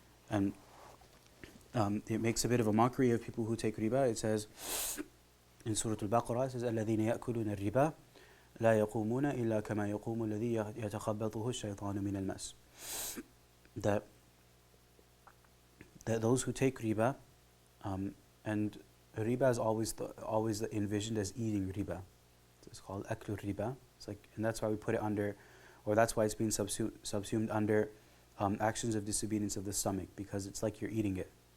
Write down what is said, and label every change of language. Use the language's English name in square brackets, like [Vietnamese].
[English] And it makes a bit of a mockery of people who take riba. It says in Surah Al-Baqarah, it says, [Arabic] الَّذِينَ يَأْكُلُونَ الرِّبَا لَا يَقُومُونَ إِلَّا كَمَا يَقُومُ الَّذِي يَتَخَبَّطُهُ الشَّيْطَانُ مِنَ الْمَسِّ. [English] That those who take riba, and riba is always envisioned as eating riba. It's called aklu riba. And that's why we put it under, or that's why it's being subsumed under actions of disobedience of the stomach, because it's like you're eating it.